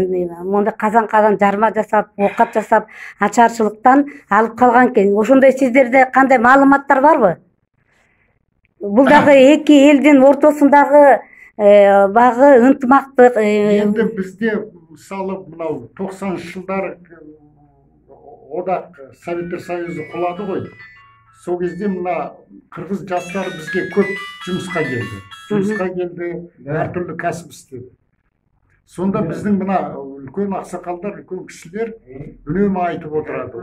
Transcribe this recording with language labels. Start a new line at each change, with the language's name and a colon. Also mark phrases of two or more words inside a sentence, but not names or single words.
Kyrgyz: Монда казан жарма жасап, оокат жасап, ачарчылыктан алып калган экен. Ошондой сиздерде кандай маалыматтар барбы? Бул дагы эки элдин ортосундагы багы ынтымактык. Эми бизде мисалы
Kazakh: мынау 90-жылдар Одақ Советтер Союзы құлады ғой. Сол кезде мына қырғыз жастары бізге көп жұмысқа келді. Әртүрлі кәсіп істеді. Сонда біздің мына үлкен ақсақалдар, үлкен кісілер үнемі айтып отырады.